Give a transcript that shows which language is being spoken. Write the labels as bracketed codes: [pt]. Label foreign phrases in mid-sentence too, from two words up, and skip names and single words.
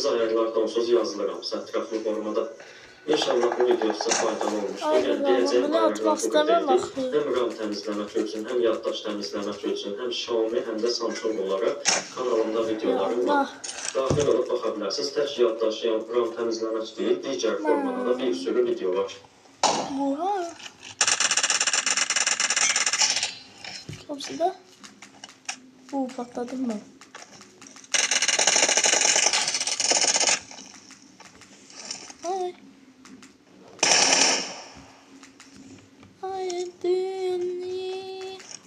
[az] Ayarlardan onsuz yazılıramsa ətraflı formada. İnşallah bu video sizə faydalı olmuşdur. Yəni deyəcəyim ayarlar bu qədərdir. Həm RAM təmizləmək üçün, həm yaddaş təmizləmək üçün, həm Xiaomi, həm də Samsung olaraq kanalımda videolarım var. Daxil olub baxa bilərsiniz. Tək yaddaş, yəni RAM təmizləmək deyil, digər formada da [tr] bir sürü [az] video var. [tr] Oha. Hepsi de. Patladım mı? Ay. Ay dünya.